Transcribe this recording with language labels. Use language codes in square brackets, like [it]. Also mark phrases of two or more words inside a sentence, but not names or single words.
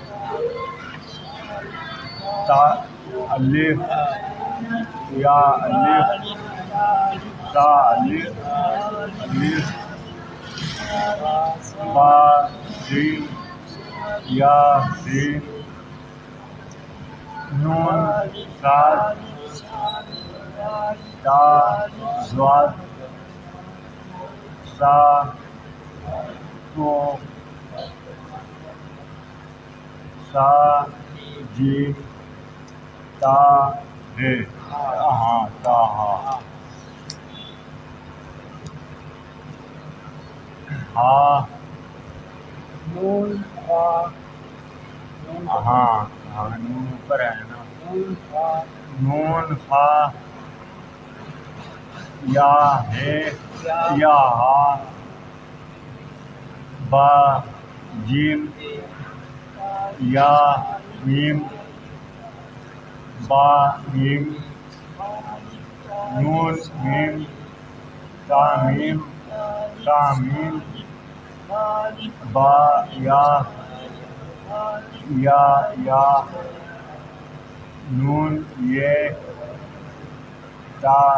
[ur] تا الف یا الف تا الف الف با سین یا سین نون سات تا زواد سا تو سا جیم تا ہے ہاں تا ہاں ہاں نون فا ہاں ہاں نون اوپر ہے نا نون فا نون فا یا ہے یا ہا با جیم یا میم با میم نون میم تا میم تا میم با یا نون یہ تا